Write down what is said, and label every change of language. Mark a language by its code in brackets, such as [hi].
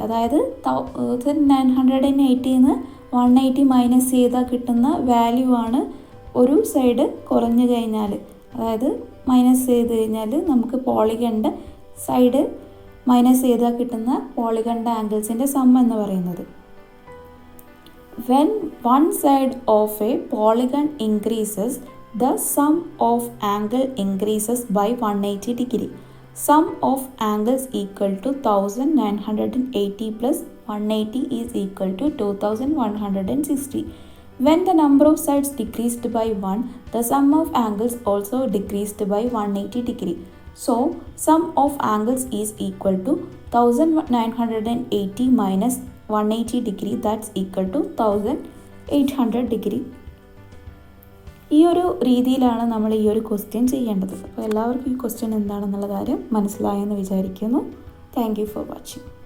[ml] അതായത് 1980 നിന്ന് 180 മൈനസ് ചെയ്താൽ കിട്ടുന്ന വാല്യൂ ആണ് ഒരു സൈഡ് കുറഞ്ഞു കഴിഞ്ഞാൽ, അതായത് മൈനസ് ചെയ്ത് കഴിഞ്ഞാൽ നമുക്ക് പോളിഗണിൻ്റെ സൈഡ് മൈനസ് ചെയ്താൽ കിട്ടുന്ന പോളിഗണിൻ്റെ ആംഗിൾസിൻ്റെ സം എന്ന് പറയുന്നത്. [en] When one side of a polygon increases, the sum of angle increases by 180 degree. Sum of angles equal to 1980 plus 180 is equal to 2160. When the number of sides decreased by 1, the sum of angles also decreased by 180 degree. So, sum of angles is equal to 1980 minus 180 degree, that's equal to 1800 degree. [ml] ഈ ഒരു രീതിയിലാണ് നമ്മൾ ഈ ഒരു question ചെയ്യേണ്ടത്. അപ്പോൾ എല്ലാവർക്കും ഈ ക്വസ്റ്റ്യൻ എന്താണെന്നുള്ള കാര്യം മനസ്സിലായെന്ന് വിചാരിക്കുന്നു. [en] Thank you for watching.